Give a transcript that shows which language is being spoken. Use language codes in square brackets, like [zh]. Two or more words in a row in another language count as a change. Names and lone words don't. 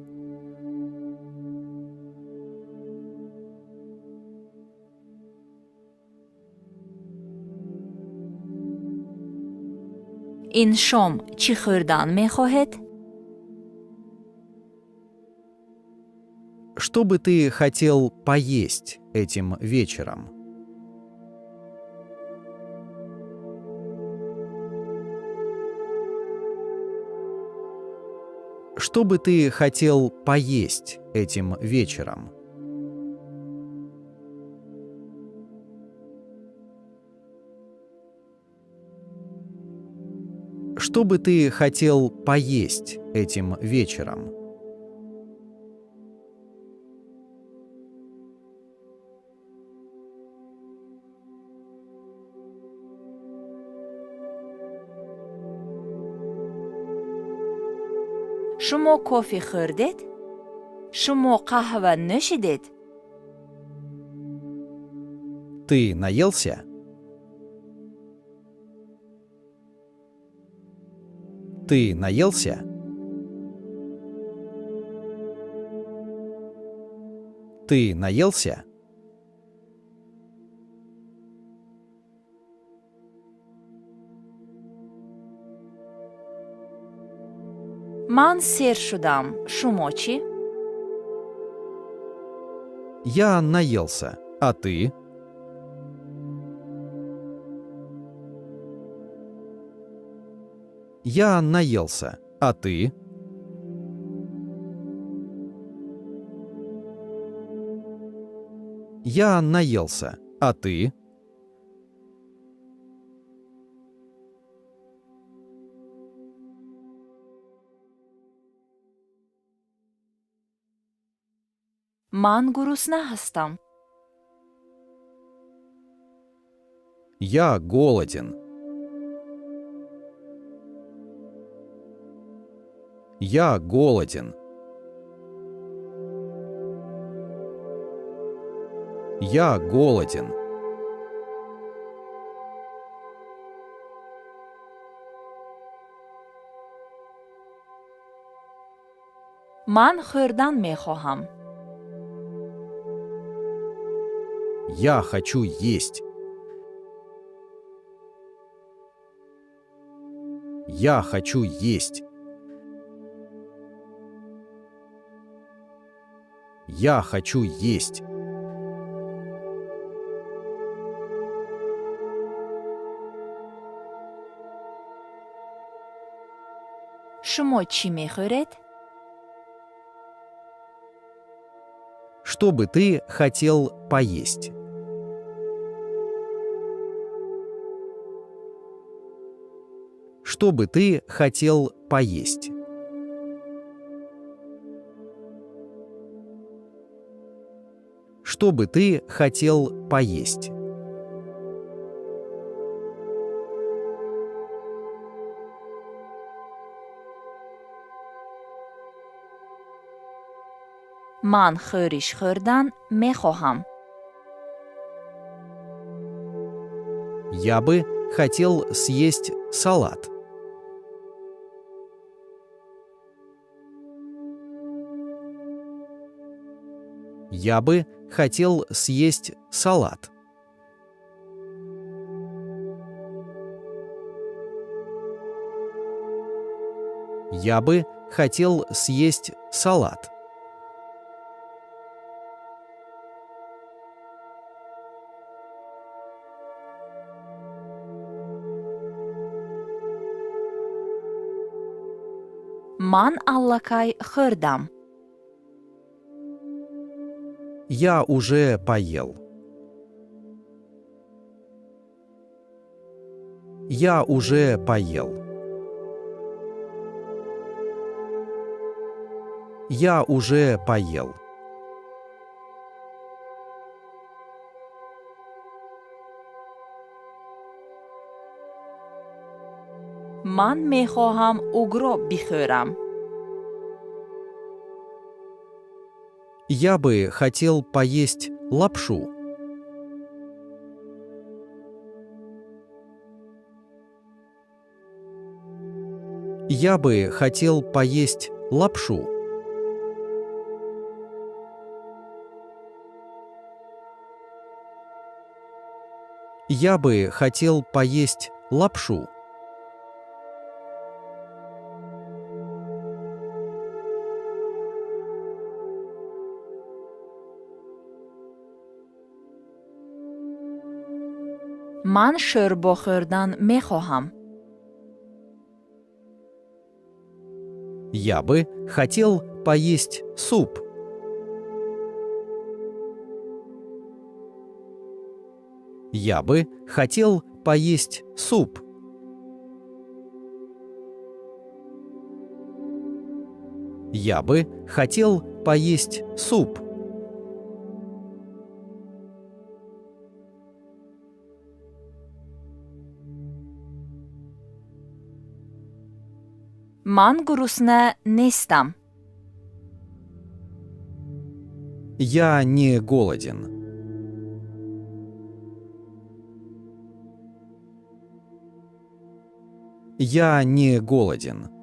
[tg] ин шом чӣ хӯрдан мехоҳед? [ru] Что бы ты хотел поесть этим вечером? Что бы ты хотел поесть этим вечером? Что бы ты хотел поесть этим вечером? [tg] шумо кофе хӯрдед? шумо қаҳва нӯшидед? [ru] Ты наелся? Ты наелся? Ты наелся? [tg] Ман сер шудам. Шумо чӣ? [ru] Я наелся. А ты? Я наелся. А ты? Я наелся. А ты? [tg] Ман гурусна ҳастам. [ru] Я голоден. Я голоден. Я голоден. [tg] Ман хӯрдан мехоҳам. [ru] Я хочу есть. Я хочу есть. Я хочу есть. [tg] Шумо чӣ мехӯред? [ru] Что бы ты хотел поесть? Что бы ты хотел поесть? Что бы ты хотел поесть? [tg] Ман хӯриш хӯрдан мехоҳам. [ru] Я бы хотел съесть салат. Я бы хотел съесть салат. Я бы хотел съесть салат. [tg] Ман аллакай хӯрдам. [ru] Я уже поел. Я уже поел. Я уже поел. [tg] Ман мехоҳам угро бихӯрам. [ru] Я бы хотел поесть лапшу. Я бы хотел поесть лапшу. Я бы хотел поесть лапшу. [tg] Ман шӯрбо хӯрдан мехоҳам. [ru] Я бы хотел поесть суп. Я бы хотел поесть суп. Я бы хотел поесть суп. [tg] Ман гурусна нестам. [ru] Я не голоден. Я не голоден.